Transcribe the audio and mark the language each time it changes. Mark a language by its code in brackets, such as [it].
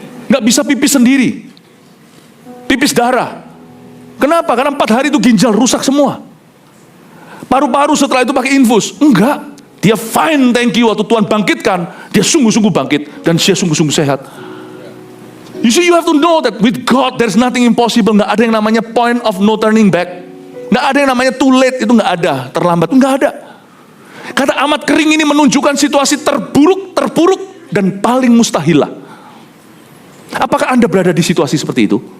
[id] Nggak bisa pipis sendiri, pipis darah. Kenapa? Karena 4 hari itu ginjal rusak semua. Paru-paru setelah itu pakai infus, enggak. Dia [en] fine, thank you. [id] Waktu Tuhan bangkitkan, dia sungguh-sungguh bangkit dan dia sungguh-sungguh sehat. [en] You see, you have to know that with God there's nothing impossible. [id] Nggak ada yang namanya [en] point of no turning back. [id] Nggak ada yang namanya [en] too late, [id] itu nggak ada. Terlambat, nggak ada. Kata amat kering ini menunjukkan situasi terburuk dan paling mustahilah. Apakah Anda berada di situasi seperti itu?